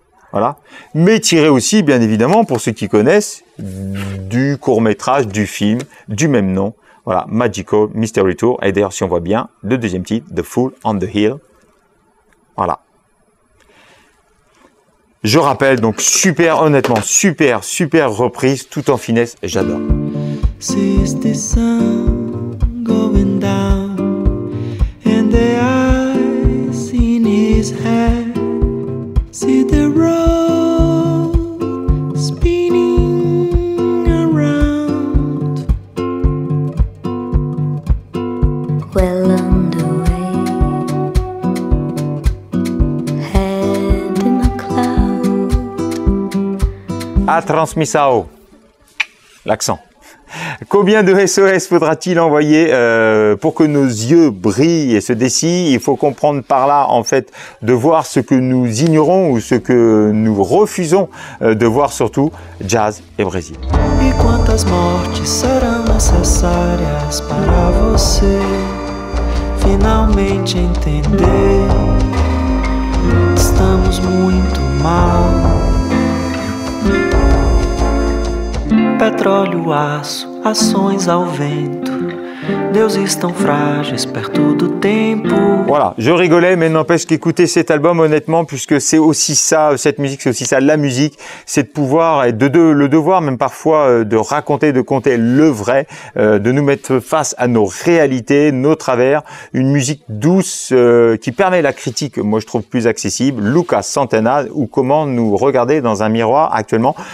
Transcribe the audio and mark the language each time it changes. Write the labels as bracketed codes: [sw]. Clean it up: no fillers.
[fr] Voilà, mais tiré aussi, bien évidemment, pour ceux qui connaissent, du court-métrage, du film, du même nom. Voilà, Magical Mystery Tour. Et d'ailleurs, si on voit bien, le deuxième titre, The Fool on the Hill. Voilà. Je rappelle, donc, super, honnêtement, super reprise, tout en finesse, j'adore. [en] Sees the sun going down and the ice in his head. See the road spinning around. Well underway, head in a cloud. [pt] A transmissao. [fr] L'accent. Combien de SOS faudra-t-il envoyer pour que nos yeux brillent et se dessillent? Il faut comprendre par là, en fait, de voir ce que nous ignorons ou ce que nous refusons de voir, surtout jazz et Brésil. [pt] E quantas mortes serão necessárias para você finalmente entender? Estamos muito mal. Petróleo, aço, ações ao vento. Deuses tão frágeis perto do tempo. [fr] Voilà, je rigolais, mais n'empêche qu'écouter cet album, honnêtement, puisque c'est aussi ça, cette musique, c'est aussi ça, la musique, c'est de pouvoir, et le devoir même parfois, de raconter, de conter le vrai, de nous mettre face à nos réalités, nos travers, une musique douce qui permet la critique, moi je trouve plus accessible, Lucas Santana, ou comment nous regarder dans un miroir actuellement.